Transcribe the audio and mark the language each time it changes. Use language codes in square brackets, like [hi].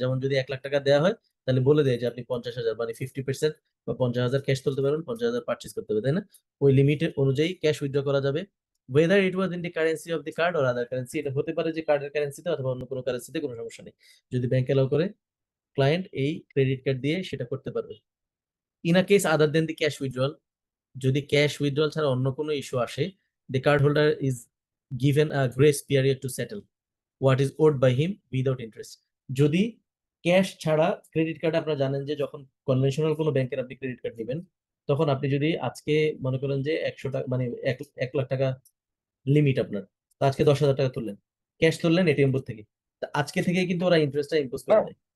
[bn] যেমন যদি 1 লাখ টাকা দেওয়া হয়, তাহলে বলে দেয় যে আপনি 50,000 মানে 50% বা 50,000 ক্যাশ তুলতে পারবেন, 50,000 পার্চেস করতে হবে, তাই না? ওই লিমিটের অনুযায়ী ক্যাশ উইথড্র করা যাবে। [en] whether it was in the currency of the card or other currency, [bn] এটা হতে পারে যে কার্ডের কারেন্সিতে অথবা অন্য কোনো কারেন্সিতে, কোনো সমস্যা নেই। যদি ব্যাংক এলাও করে, ক্লায়েন্ট এই ক্রেডিট কার্ড দিয়ে সেটা করতে পারবে। [en] in a case other than the cash withdrawal, [bn] যদি ক্যাশ উইথড্রল ছাড়া অন্য কোনো ইস্যু আসে, [en] the card holder is given a grace period to settle what is owed by him without interest। [bn] যদি ক্যাশ ছাড়া ক্রেডিট কার্ড, আপনারা জানেন যে যখন কনভেনশনাল কোনো ব্যাংকের আপনি ক্রেডিট কার্ড নেবেন, তখন আপনি যদি আজকে মনে করেন যে 100 টাকা মানে 1 লাখ টাকা লিমিট আপনার, তো আজকে 10,000 টাকা তুললেন, ক্যাশ তুললেন এটিএম বুথ থেকে, তা আজকে থেকে কিন্তু ওরা ইন্টারেস্টটা ইম্পোজ করে দেয়,